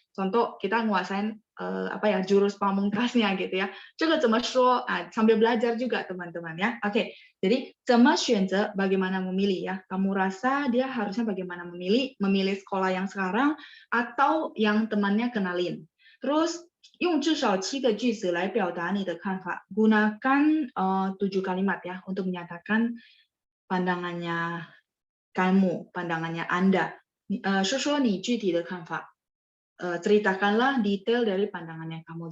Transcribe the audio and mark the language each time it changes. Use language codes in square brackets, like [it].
[id] Contoh kita nguasain jurus pamungkasnya gitu ya. [zh] 这个怎么说? [id] Sambil belajar juga teman-teman ya. Oke. Jadi [zh] 怎么选择 [id] bagaimana memilih ya. Kamu rasa dia harusnya bagaimana memilih sekolah yang sekarang atau yang temannya kenalin. [zh] Terus 用至少7个句子来表达你的看法. [id] Gunakan 7 kalimat ya untuk menyatakan pandangannya kamu, pandangannya Anda. [zh] 说说你具体的看法. [id] Ceritakanlah detail dari pandangannya kamu.